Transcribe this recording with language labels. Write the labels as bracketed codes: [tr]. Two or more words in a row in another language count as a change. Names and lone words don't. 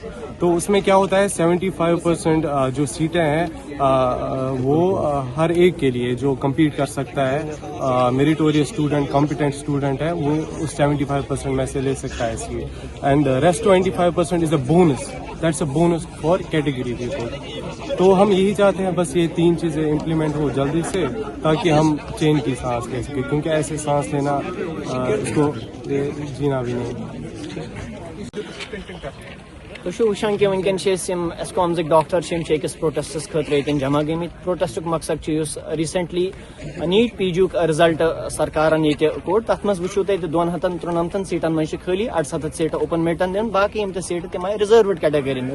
[hi] तो उसमें क्या होता है, 75% जो सीटें हैं वो हर एक के लिए जो compete कर सकता है, [en] meritorious student, competent student [hi] है, वो उस 75% में से ले सकता है सीट, [en] and rest 25% is a bonus. That's a bonus for category people. [hi] तो हम यही चाहते हैं, बस ये 3 चीज़ें इम्प्लीमेंट हो जल्दी से, ताकि हम चैन की सांस ले सकें, क्योंकि ऐसे सांस लेना इसको जीना भी नहीं. [ks] تُہۍ چھِو وٕچھان کہِ وٕنکیٚن چھِ أسۍ یِم ایسکامزٕکۍ ڈاکٹر چھِ یِم چھِ أکِس پروٹیسٹس خٲطرٕ ییٚتٮ۪ن جمع گٔمٕتۍ. پروٹیسٹُک مقصد چھُ یُس ریسنٹلی نیٹ پی جی یُک رِزلٹ سرکارن ییٚتہِ کوٚڑ تَتھ منٛز وٕچھو تُہۍ 293 سیٖٹن منٛز چھِ خٲلی 68 سیٖٹہٕ [en] open merit [ks] دِنہٕ. باقٕے یِم تہِ سیٖٹہٕ تِم آیہِ [en] reserved category [ks] منٛز.